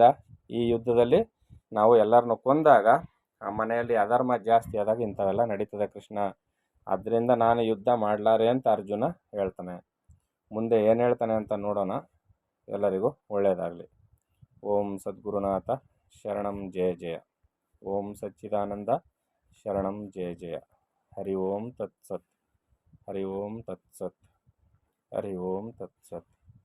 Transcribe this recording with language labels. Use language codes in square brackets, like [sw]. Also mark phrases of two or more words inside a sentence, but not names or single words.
[kn] ಈ ಯುದ್ಧದಲ್ಲಿ ನಾವು ಎಲ್ಲರನ್ನು ಕೊಂದಾಗ ಆ ಮನೆಯಲ್ಲಿ ಅಧರ್ಮ ಜಾಸ್ತಿ ಆದಾಗ ಇಂಥವೆಲ್ಲ ನಡೀತದೆ ಕೃಷ್ಣ. ಆದ್ದರಿಂದ ನಾನು ಯುದ್ಧ ಮಾಡಲಾರೆ ಅಂತ ಅರ್ಜುನ ಹೇಳ್ತಾನೆ. ಮುಂದೆ ಏನು ಹೇಳ್ತಾನೆ ಅಂತ ನೋಡೋಣ. ಎಲ್ಲರಿಗೂ ಒಳ್ಳೆಯದಾಗಲಿ. [sa] ಓಂ ಸದ್ಗುರುನಾಥ ಶರಣಂ ಜಯ ಜಯ. ಓಂ ಸಚ್ಚಿದಾನಂದ ಶರಣಂ ಜಯ ಜಯ. ಹರಿ ಓಂ ತತ್ಸತ್. ಹರಿ ಓಂ ತತ್ಸತ್. ಹರಿ ಓಂ ತತ್ಸತ್.